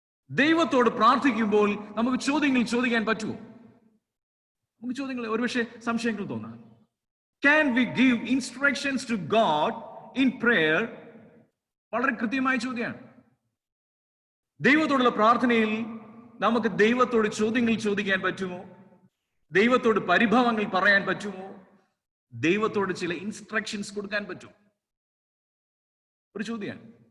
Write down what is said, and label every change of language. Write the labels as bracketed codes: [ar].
[ml] ദൈവത്തോട് പ്രാർത്ഥിക്കുമ്പോൾ നമുക്ക് ചോദ്യങ്ങൾ ചോദിക്കാൻ പറ്റുമോ? നമുക്ക് ചോദ്യങ്ങൾ, ഒരുപക്ഷെ സംശയങ്ങൾ തോന്നാം. [en] Can we give instructions to God in prayer? [ml] വളരെ കൃത്യമായ ചോദ്യമാണ്. ദൈവത്തോടുള്ള പ്രാർത്ഥനയിൽ നമുക്ക് ദൈവത്തോട് ചോദ്യങ്ങൾ ചോദിക്കാൻ പറ്റുമോ? ദൈവത്തോട് പരിഭവങ്ങൾ പറയാൻ പറ്റുമോ? ദൈവത്തോട് ചില ഇൻസ്ട്രക്ഷൻസ് കൊടുക്കാൻ പറ്റുമോ? ഒരു ചോദ്യമാണ്.